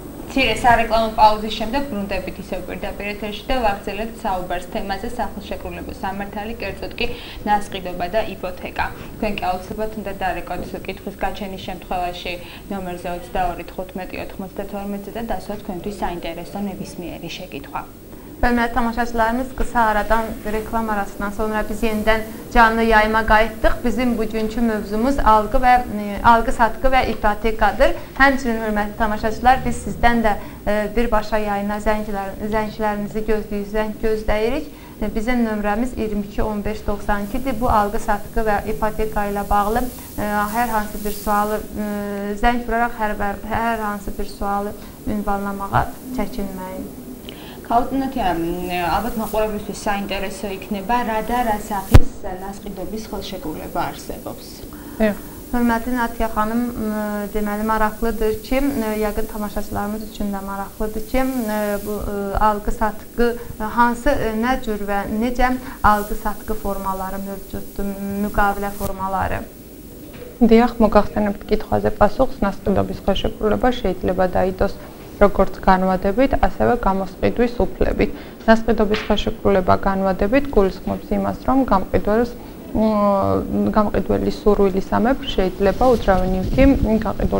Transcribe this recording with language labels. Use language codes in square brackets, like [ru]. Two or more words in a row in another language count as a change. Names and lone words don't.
[ka] მცირე სარეკლამო პაუზის შემდეგ ბრუნდებით ისევ პირდაპირ ეთერში და ვაგრძელებთ საუბარს თემაზე სახელშეკრულებო სამართალი, კერძოდ კი ნასყიდობა და იპოთეკა. თქვენ კი აუცილებლად უნდა დარეკოთ კითხვის გაჩენის შემთხვევაში ნომერზე 22 15 92-ზე და დასვათ თქვენთვის საინტერესო ნებისმიერი შეკითხვა. [az] Hörmətli tamaşaçılarımız, qısa aradan reklam arasından sonra biz yenidən canlı yayıma qayıtdıq. Bizim bugünkü mövzumuz algı satqı və ipotekadır. Həmçinin hörmətli tamaşaçılar, biz sizdən də birbaşa yayına zənglərinizi gözləyirik. Bizim nömrəmiz 22 15 92-dir. Bu algı satqı və ipoteka ilə bağlı hər hansı bir sualı zəng vuraraq hər hansı bir sualı ünvanlamağa çəkinməyin. [ka] Ქაუტნათია, ალბათ მაყურებლისთვის საინტერესო იქნება რა და რა სახის ნასყიდობის ხელშეკრულება არსებობს. [az] Hörmətli Natiya xanım, deməli maraqlıdır ki, yəqin tamaşaçılarımız üçün də maraqlıdır ki, bu algı satqı hansı, nə cür və necə algı satqı formaları mövcuddur, müqavilə formaları? [ka] Diyaq, მოგახსენებთ კითხვაზე პასუხს, ნასყიდობის ხელშეკრულება შეიძლება დაიდოს როგორც განვადებით, ასევე გამოსყიდვის უფლებით. ნასყიდობის ხელშეკრულება განვადებით გულისხმობს იმას, რომ გამყიდველის სურვილისამებრ შეიძლება უძრავი ნივთი გაყიდული